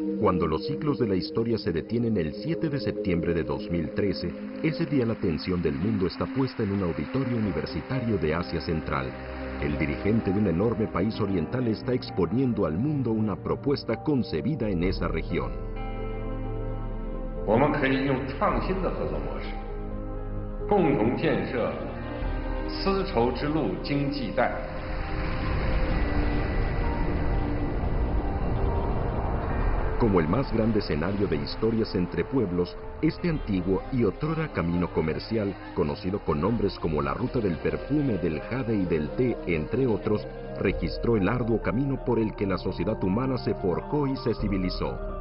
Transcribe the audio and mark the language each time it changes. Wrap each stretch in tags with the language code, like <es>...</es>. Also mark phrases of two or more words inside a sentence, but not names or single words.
<es>Cuando los ciclos de la historia se detienen el 7 de septiembre de 2013, ese día la atención del mundo está puesta en un auditorio universitario de Asia Central. El dirigente de un enorme país oriental está exponiendo al mundo una propuesta concebida en esa región.</es> <zh>我们可以用创新的合作模式，共同建设丝绸之路经济带。</zh> <es>Como el más grande escenario de historias entre pueblos, este antiguo y otrora camino comercial, conocido con nombres como la ruta del perfume, del jade y del té, entre otros, registró el arduo camino por el que la sociedad humana se forjó y se civilizó.</es>